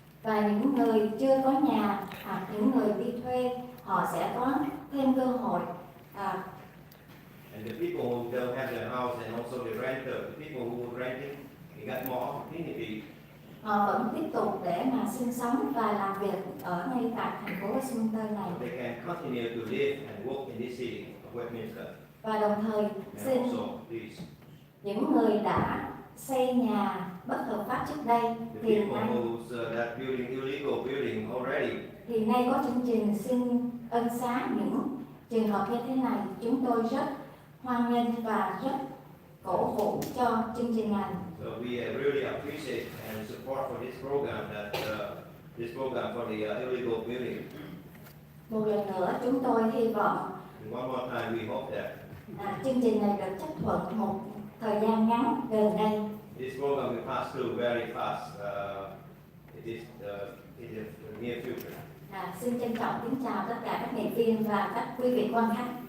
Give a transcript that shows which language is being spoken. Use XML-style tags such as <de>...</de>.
<vi>Và những người chưa có nhà hoặc những người đi thuê họ sẽ có thêm cơ hội.</vi> <en>And the people who don't have their house and also the renter, the people who are renting, they got more opportunity.</en> <vi>Họ vẫn tiếp tục để mà sinh sống và làm việc ở ngay tại thành phố Westminster này.</vi> <en>They can continue to live and work in this city of Westminster.</en> <vi>Và đồng thời</vi> <en>And</en> <vi>xin</vi> <en>also, please,</en> <vi>những người đã xây nhà bất hợp pháp trước đây</vi> <en>the</en> <vi>thì</vi> <en>people</en> <vi>nay,</vi> <en>who's that building illegal building already,</en> <vi>thì nay có chương trình xin ân xá những trường hợp như thế này. Chúng tôi rất hoan nghênh và rất cổ vũ cho chương trình này.</vi> <en>so we really appreciate and support for this program, that this program for the illegal building.</en> <vi>Một lần nữa chúng tôi hy vọng</vi> <en>And one more time, we hope that</en> <vi>chương trình này được chấp thuận một thời gian ngắn gần đây.</vi> <en>this program will pass through very fast. In the near future.</en> <vi>Xin trân trọng kính chào tất cả các nghị viên và các quý vị quan khách.</vi>